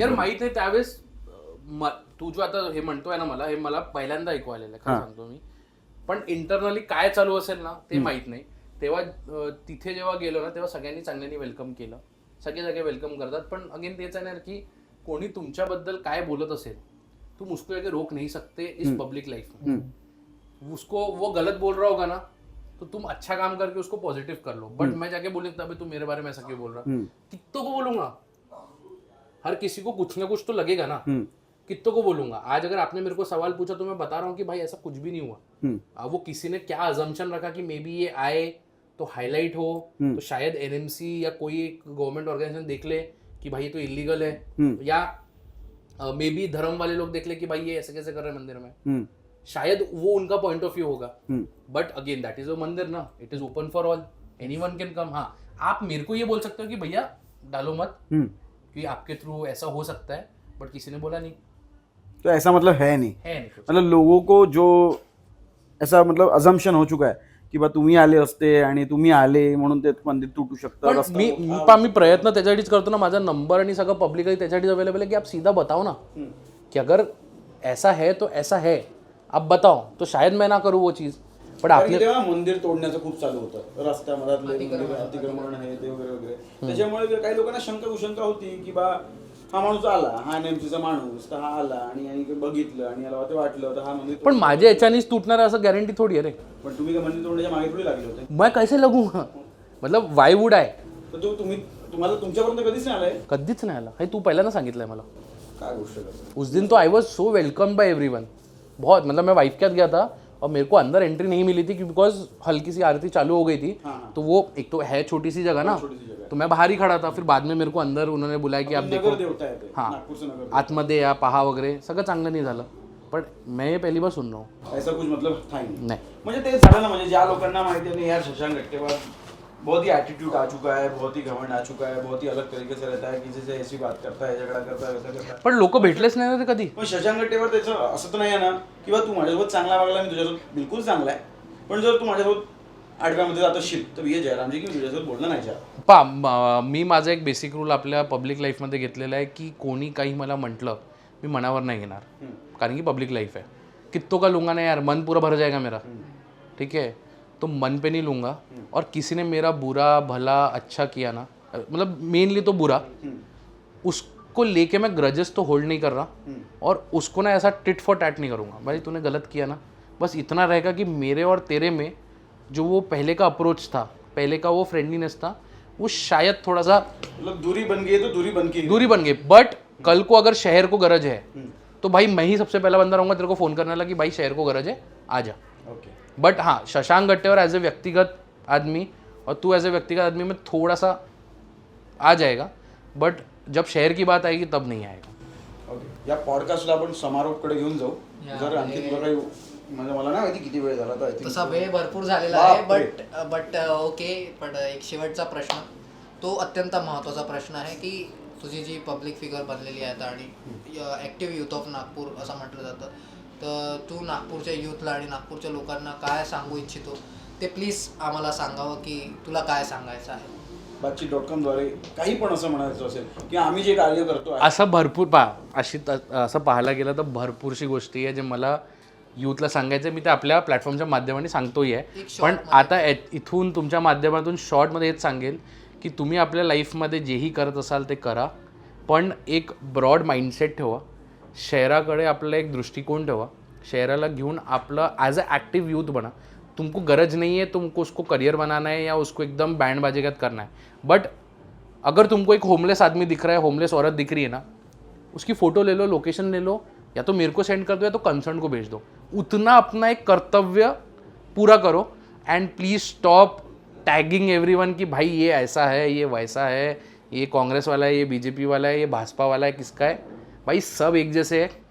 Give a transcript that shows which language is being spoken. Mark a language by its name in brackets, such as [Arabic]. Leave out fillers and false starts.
[Marathi] यार माहित आहे त्यावेळेस तू जो आता हे म्हणतोय ना, मला हे पहिल्यांदा ऐकू आलेलं आहे, खरं सांगतो मी. पण इंटरनली काय चालू असेल ना ते माहित नाही. तेव्हा तिथे जेव्हा गेलो ना तेव्हा सगळ्यांनी चांगल्याने वेलकम केलं, सगळे वेलकम करतात. पण अगेन तेच आहे ना की कोणी तुमच्याबद्दल काय बोलत असेल [Hindi] तुम उसको आगे रोक नहीं सकते इस पब्लिक लाइफ में। उसको वो गलत बोल रहा होगा ना तो तुम अच्छा काम करके उसको पॉजिटिव कर लो, बट मैं जाके बोलूंगा तभी तू मेरे बारे में ऐसा क्यों बोल रहा, कितनों को बोलूंगा, हर किसी को कुछ ना कुछ तो लगेगा ना, कितनों को बोलूंगा। आज अगर आपने मेरे को सवाल पूछा तो मैं बता रहा हूँ कि भाई ऐसा कुछ भी नहीं हुआ। वो किसी ने क्या अजम्पशन रखा कि मे बी ये आए तो हाईलाइट हो, तो शायद एनएमसी या कोई एक गवर्नमेंट ऑर्गेनाइजेशन देख ले कि भाई ये तो इलीगल है, या मे बी धर्म वाले लोग देख ले कि भाई ये ऐसे कैसे कर रहे हैं मंदिर में, शायद वो उनका पॉइंट ऑफ व्यू होगा। [English] But again that is a mandir ना, it is open for all, anyone can come. [Hindi] हाँ, आप मेरे को ये बोल सकते हो कि भैया डालो मत क्योंकि आपके थ्रू ऐसा हो सकता है, बट किसी ने बोला नहीं, तो ऐसा मतलब है नहीं कुछ। मतलब लोगों को जो ऐसा मतलब अजम्पशन हो चुका है [Marathi] की बा तुम्ही आले असते आणि तुम्ही आले म्हणून ते मंदिर तुटू शकतं। पण मी प्रयत्न त्याच्यासाठीच करतो ना, माझा नंबर आणि सगळं पब्लिकली त्याच्यासाठीच अवेलेबल आहे की [Hindi] आप सीधा बताओ ना कि अगर ऐसा है तो ऐसा है, आप बताओ, तो शायद मैं ना करूँ वो चीज। [Marathi] पण आपले तेव्हा मंदिर तोडण्याचं खूप चालू होतं रस्त्यामध्ये अतिक्रमण आहे ते वगैरे वगैरे, त्याच्यामुळे काही लोकांना शंका कुशंका होती की बा हा माणूस आला, हा नेमकीचा माणूस, तर हा आला आणि बघितलं आणि याला ते वाटलं तर हा मंदिर, पण माझ्या याच्यानेच तुटणार असं गॅरंटी थोडी आहे रे। पण तुम्ही काय मंदिर तोडण्याच्या मागे थोडी लागले होते? [Hindi] मैं कैसे लगूंगा, मतलब [English] Why would I? [Marathi] तर तुम्हाला तुमच्यापर्यंत कधीच नाही आलाय? कधीच नाही आला, हे तू पहिल्यांदा सांगितलंय मला। काय गोष्ट करतो? [Hindi] उस दिन तो I was so welcome bye everyone, बहुत, मतलब मैं वाइफ के साथ गया था और मेरे को अंदर एंट्री नहीं मिली थी बिकॉज हल्की सी आरती चालू हो गई थी। तो वो एक तो है छोटी सी जगह ना, तो मैं बाहर ही खड़ा था, फिर बाद में मेरे को अंदर उन्होंने बुलाया की आप देखो, हाँ [Marathi] आतमध्ये या पहा वगैरे, सगळं चांगलं नाही झालं, [Hindi] पण मैं ये पहली बार सुन रहा हूँ। ऐसा कुछ मतलब था ही नहीं, [Marathi] म्हणजे ते झालं ना, म्हणजे ज्या लोकांना माहिती नाही यार [Hindi] शशांक गट्टेवार बहुत ही एटीट्यूड आ चुका है, बहुत ही घमंड आ चुका है, बहुत ही अलग तरीके से रहता है, किसी से ऐसी बात करता है, झगड़ा करता है, वैसा करता है, [Marathi] पण लोक भेटलेच नाही ना ते कधी। पण शशांक गट्टेवार त्याचं असं तर नाही आहे ना की बा तू माझ्यासोबत चांगला वागला, मी तुझ्यासोबत बिलकुल चांगला आहे, पण जर तू माझ्यासोबत आडव्यामध्ये जात असशील तर ये जयरामजी की मी तुझ्यासोबत बोलणं नाही चाहत। मी माझा एक बेसिक रूल आपल्या पब्लिक लाईफमध्ये घेतलेला आहे की कोणी काही मला म्हटलं मी मनावर नाही घेणार, कारण की [Hindi] पब्लिक लाइफ है, कित्तों का लूंगा ना यार, मन पूरा भर जाएगा मेरा, ठीक है, तो मन पे नहीं लूंगा। और किसी ने मेरा बुरा भला अच्छा किया ना, मतलब मेनली तो बुरा, उसको लेके मैं ग्रजेस तो होल्ड नहीं कर रहा, और उसको ना ऐसा टिट फॉर टैट नहीं करूँगा, भाई तूने गलत किया ना, बस इतना रहेगा कि मेरे और तेरे में जो वो पहले का अप्रोच था, पहले का वो फ्रेंडलीनेस था, वो शायद थोड़ा सा मतलब दूरी बन गई है तो दूरी बन गई, बट कल को अगर शहर को गरज है तो भाई मैं ही सबसे पहला बंदा रहूंगा तेरे को फोन करने वाला कि भाई शहर को गरज है आ जा। बट हाँ, शशांक गट्टेवार एज ए व्यक्तिगत आदमी और तू एज ए व्यक्तिगत आदमी में थोड़ा सा आ जाएगा, बट जब शहर की बात आएगी तब नहीं आएगा। [Marathi] या पॉडकास्टला आपण समारोपकडे घेऊन जाऊ, जर आणखी तुला काही म्हणजे मला नाही माहिती किती वेळ झाला, तर तसा वेळ भरपूर झालेला आहे, बट ओके, पण एक शेवटचा प्रश्न, तो अत्यंत महत्त्वाचा प्रश्न आहे की तुझी जी पब्लिक फिगर बनलेली आहे आणि ॲक्टिव्ह युथ ऑफ नागपूर असं म्हटलं जातं, तर तू नागपूरच्या युथला आणि नागपूरच्या लोकांना काय सांगू इच्छितो ते प्लीज आम्हाला सांगावं की तुला काय सांगायचं आहे। बातचीत.com द्वारे काही पण असं म्हणायचं असेल की आम्ही जे कार्य करतो असं भरपूर असं पाहायला गेलं तर भरपूरशी गोष्टी आहे जे मला यूथला सांगायचं, मी ते आपल्या प्लॅटफॉर्मच्या माध्यमाने सांगतोही आहे, पण आता इथून तुमच्या माध्यमातून शॉर्टमध्ये हेच सांगेल की तुम्ही आपल्या लाईफमध्ये जेही करत असाल ते करा, पण एक ब्रॉड माइंडसेट ठेवा, शहराकडे आपला एक दृष्टिकोन ठेवा, शहराला घेऊन आपलं ॲज अ ॲक्टिव यूथ बना। [Hindi] तुमको गरज नहीं है तुमको उसको करियर बनाना है या उसको एकदम बैंड बाजेगत करना है, बट अगर तुमको एक होमलेस आदमी दिख रहा है, होमलेस औरत दिख रही है ना, उसकी फ़ोटो ले लो, लोकेशन ले लो, या तो मेरे को सेंड कर दो या तो कंसर्न को भेज दो, उतना अपना एक कर्तव्य पूरा करो, and [English] please stop tagging everyone [Hindi] कि भाई ये ऐसा है, ये वैसा है, ये कांग्रेस वाला है, ये बीजेपी वाला है, ये भाजपा वाला है, किसका है, भाई सब एक जैसे है।